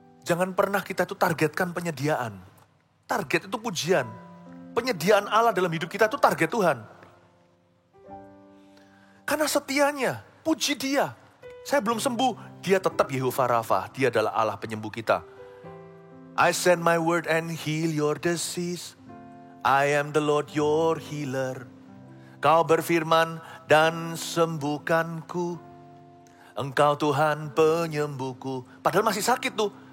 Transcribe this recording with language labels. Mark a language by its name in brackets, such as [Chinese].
[Indonesian] Jangan pernah kita itu targetkan penyediaan. Target itu pujian. Penyediaan Allah dalam hidup kita itu target Tuhan. Karena setianya, puji Dia. Saya belum sembuh, Dia tetap Yehovah Rafa. Dia adalah Allah penyembuh kita. [English] I send my word and heal your disease. I am the Lord your healer. [Indonesian] Kau berfirman dan sembuhkanku. Engkau Tuhan penyembuhku. Padahal masih sakit tuh.